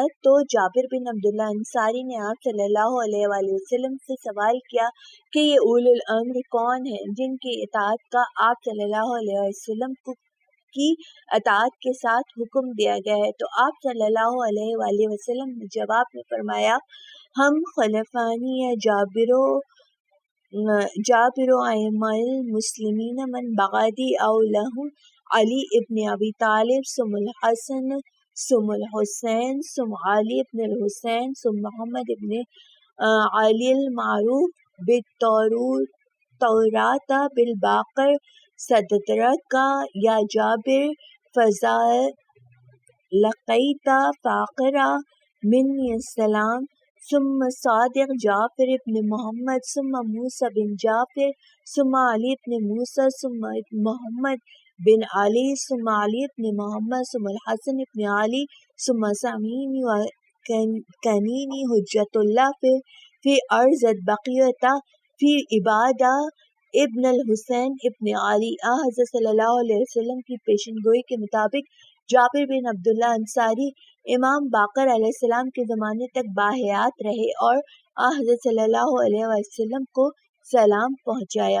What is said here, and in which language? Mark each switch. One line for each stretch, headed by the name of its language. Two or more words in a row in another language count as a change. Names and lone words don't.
Urdu: تو جابر بن عبداللہ انصاری نے آپ
Arabic: صلی اللہ علیہ وآلہ وسلم
Urdu: سے سوال کیا کہ یہ اولی الامر کون ہیں جن کی اطاعت کا آپ
Arabic: صلی اللہ علیہ وسلم
Urdu: کو کی اطاعت کے ساتھ حکم دیا گیا ہے۔ تو آپ صلی اللہ علیہ وآلہ وسلم نے جواب میں فرمایا،
Arabic: ہم خلفانی یا جابر ائمہ المسلمین من بعدی او لہم علی ابن ابی طالب ثم الحسن ثم الحسین ثم علی ابن الحسین ثم محمد ابن علی المعروف بالتوراۃ بالباقر صدرک یا جابر فضا لقیت فاقرا منی السلام ثم صادق جعفر ابن محمد ثم موسیٰ بن جعفر ثم علی ابن موسیٰ ثم محمد بن علی ثم علی ابن محمد ثم الحسن ابن علی ثم سمینی و کنینی حجت اللہ فی ارض بقیت فی عبادہ ابن الحسین ابن علی۔
Urdu: حضرت
Arabic: صلی اللہ علیہ وسلم
Urdu: کی پیشن گوئی کے مطابق جابر بن عبداللہ انصاری امام باقر
Arabic: علیہ السلام
Urdu: کے زمانے تک باحیات رہے اور حضرت
Arabic: صلی اللہ علیہ وسلم
Urdu: کو سلام پہنچایا۔